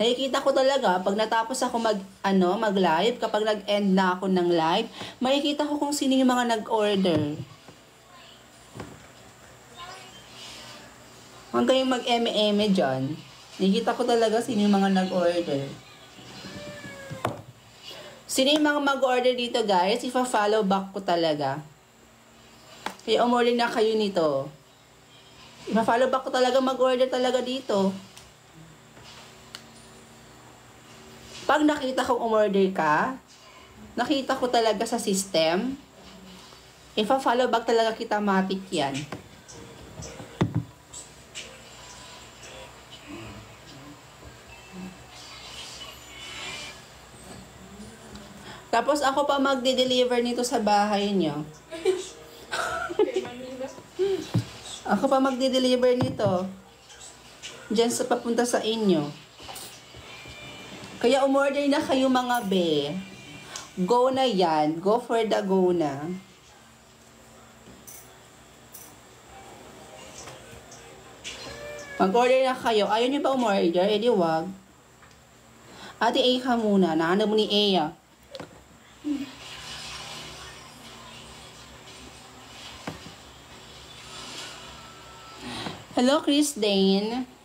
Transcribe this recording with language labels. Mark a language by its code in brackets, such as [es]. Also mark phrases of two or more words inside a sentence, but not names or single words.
[tl] Nakikita ko talaga, pag natapos ako mag-live, kapag nag-end na ako ng live, makikita ko kung sino yung mga nag-order. Huwag kayong mag-eme-eme dyan. Nakikita ko talaga sino yung mga nag-order. Sino yung mga mag-order dito, guys? Ipa-follow back ko talaga. Kaya umorder na kayo nito. Ipa-follow back ko talaga, mag-order talaga dito. Pag nakita kong umorder ka, nakita ko talaga sa system, ipa-follow back talaga kita, matik yan. Tapos ako pa magde-deliver nito sa bahay niyo. Ako pa magde-deliver nito. Diyan sa papunta sa inyo. Kaya umorder na kayo mga be. Go na yan. [en] Go for the go [tl] na. Mag-order na kayo. Ayaw nyo ba umorder? Eh di wag. Ate A ka muna. Nahanap mo ni Ea. Hello, Chris Dane.